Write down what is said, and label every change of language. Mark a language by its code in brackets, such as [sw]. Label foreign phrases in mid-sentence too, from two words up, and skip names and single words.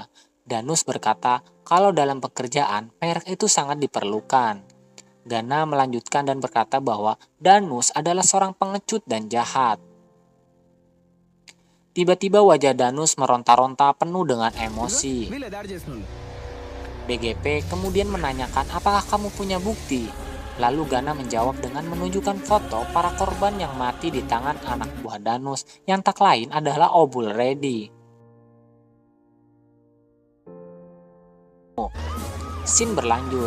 [id] Danus berkata kalau dalam pekerjaan merek itu sangat diperlukan. Gana melanjutkan dan berkata bahwa Danus adalah seorang pengecut dan jahat. Tiba-tiba wajah Danus meronta-ronta penuh dengan emosi. [te] వీళ్ళే దాడి చేసిన. [id] BGP kemudian menanyakan apakah kamu punya bukti. Lalu Gana menjawab dengan menunjukkan foto para korban yang mati di tangan anak buah Danus yang tak lain adalah Obul Redi. Scene berlanjut.